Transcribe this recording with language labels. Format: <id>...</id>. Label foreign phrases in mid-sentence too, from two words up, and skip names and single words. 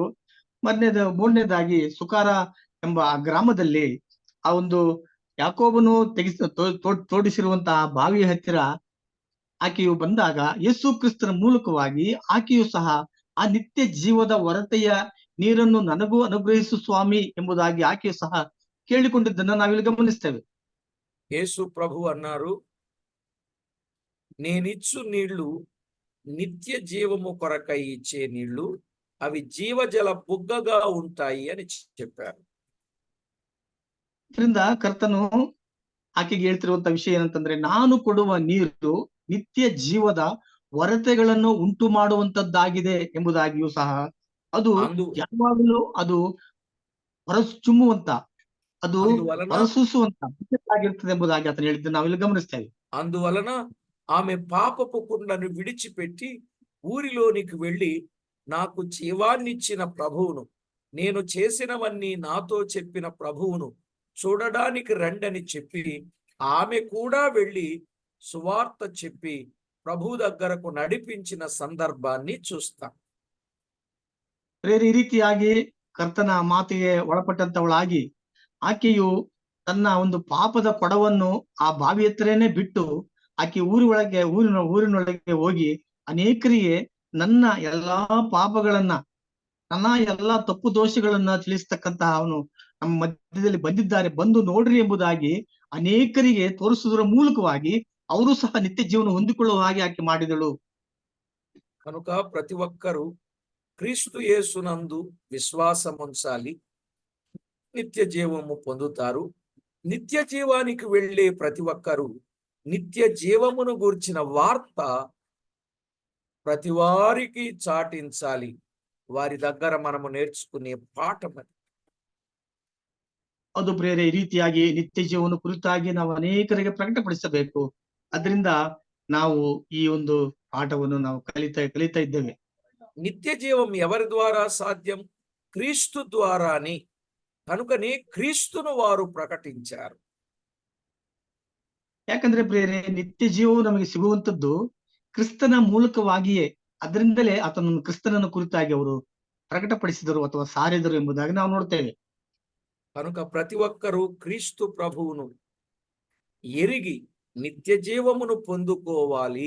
<kn>ಮೂರನೇದಾಗಿ ಸುಕಾರ ಎಂಬ ಆ ಗ್ರಾಮದಲ್ಲಿ ಆ ಒಂದು ಯಾಕೋಬನು ತೋಡಿಸಿರುವಂತಹ ಬಾವಿಯ ಹತ್ತಿರ ಆಕೆಯು ಬಂದಾಗ ಯೇಸು ಕ್ರಿಸ್ತನ ಮೂಲಕವಾಗಿ ಆಕೆಯು ಸಹ ಆ ನಿತ್ಯ ಜೀವದ ಹೊರತೆಯ ನೀರನ್ನು ನನಗೂ ಅನುಗ್ರಹಿಸು ಸ್ವಾಮಿ ಎಂಬುದಾಗಿ ಆಕೆಯು ಸಹ ಕೇಳಿಕೊಂಡಿದ್ದನ್ನು ನಾವಿಲ್ಲಿ ಗಮನಿಸ್ತೇವೆ.</kn> <te>యేసు ప్రభు అన్నారు, నేనిచ్చు నీళ్లు నిత్య జీవము కొరకై ఇచ్చే నీళ్లు, అవి జీవజల బుగ్గగా ఉంటాయి అని చెప్పారు.</te> <kn>ಇದರಿಂದ ಕರ್ತನು ಆಕೆಗೆ ಹೇಳ್ತಿರುವಂತ ವಿಷಯ ಏನಂತಂದ್ರೆ, ನಾನು ಕೊಡುವ ನೀರು ನಿತ್ಯ ಜೀವದ ಹೊರತೆಗಳನ್ನು ಉಂಟು ಮಾಡುವಂತದ್ದಾಗಿದೆ ಎಂಬುದಾಗಿಯೂ ಸಹ ಅದು ಯಾವಾಗಲೂ ಅದು ಹೊರಚುಮ್ಮುವಂತ, ಅದು</kn> <te>అందువలన</te> <kn>ಹೊರಸೂಸುವಂತ ಆಗಿರ್ತದೆ ಎಂಬುದಾಗಿ ಆತನು ಹೇಳಿದ್ದು ನಾವಿಲ್ಲಿ ಗಮನಿಸ್ತೇವೆ.</kn> <te>అందువలన ఆమె పాపపు కుండను విడిచిపెట్టి ఊరిలోనికి వెళ్ళి, నాకు జీవాన్నిచ్చిన ప్రభువును, నేను చేసినవన్నీ నాతో చెప్పిన ప్రభువును చూడడానికి రండని చెప్పి ఆమె కూడా వెళ్ళి సువార్త చెప్పి ప్రభు దగ్గరకు నడిపించిన సందర్భాన్ని చూస్తాం.</te> <kn>ಈ ರೀತಿಯಾಗಿ ಕರ್ತನ ಮಾತಿಗೆ ಒಳಪಟ್ಟಂತವಳಾಗಿ ಆಕೆಯು ತನ್ನ ಒಂದು ಪಾಪದ ಕೊಡವನ್ನು ಆ ಬಾವಿ ಹತ್ರನೇ ಬಿಟ್ಟು ಆಕೆ ಊರಿನೊಳಗೆ ಹೋಗಿ ಅನೇಕರಿಗೆ ನನ್ನ ಎಲ್ಲಾ ಪಾಪಗಳನ್ನ, ನನ್ನ ಎಲ್ಲಾ ತಪ್ಪು ದೋಷಗಳನ್ನ ತಿಳಿಸ್ತಕ್ಕಂತಹ ಅವನು ನಮ್ಮ ಮಧ್ಯದಲ್ಲಿ ಬಂದಿದ್ದಾರೆ, ಬಂದು ನೋಡ್ರಿ ಎಂಬುದಾಗಿ ಅನೇಕರಿಗೆ ತೋರಿಸುವುದರ ಮೂಲಕವಾಗಿ ಅವರು ಸಹ ನಿತ್ಯ ಜೀವನ ಹೊಂದಿಕೊಳ್ಳುವ ಹಾಗೆ ಆಕೆ ಮಾಡಿದಳು.</kn> <te>కనుక ప్రతి ఒక్కరూ క్రీస్తు యేసునందు విశ్వాసం ఉంచాలి, నిత్య జీవము పొందుతారు. నిత్య జీవానికి వెళ్ళే ప్రతి ఒక్కరూ నిత్య జీవమును గూర్చిన వార్త ప్రతి వారికి చాటించాలి. వారి దగ్గర మనము నేర్చుకునే పాఠం అది.</te> <kn>ಅದು ಪ್ರಿಯರೇ, ಈ ರೀತಿಯಾಗಿ ನಿತ್ಯ ಜೀವನ ಕುರಿತಾಗಿ ನಾವು ಅನೇಕರಿಗೆ ಪ್ರಕಟಪಡಿಸಬೇಕು. ಅದರಿಂದ ನಾವು ಈ ಒಂದು ಪಾಠವನ್ನು ನಾವು ಕಲಿತಾ ಇದ್ದೇವೆ.</kn> <te>నిత్య జీవం ఎవరి ద్వారా సాధ్యం? క్రీస్తు ద్వారాని. కనుకనే క్రీస్తును వారు ప్రకటించారు.</te> <kn>ಯಾಕಂದ್ರೆ ಪ್ರಿಯರೇ, ನಿತ್ಯ ಜೀವವು ನಮಗೆ ಸಿಗುವಂತದ್ದು ಕ್ರಿಸ್ತನ ಮೂಲಕವಾಗಿಯೇ. ಅದರಿಂದಲೇ ಆತನನ್ನು, ಕ್ರಿಸ್ತನನ್ನು ಕುರಿತಾಗಿ ಅವರು ಪ್ರಕಟಪಡಿಸಿದರು ಅಥವಾ ಸಾರಿದರು ಎಂಬುದಾಗಿ ನಾವು ನೋಡ್ತೇವೆ.</kn> <te>కనుక ప్రతి ఒక్కరూ క్రీస్తు ప్రభువును ఎరిగి నిత్య జీవమును పొందుకోవాలి.</te>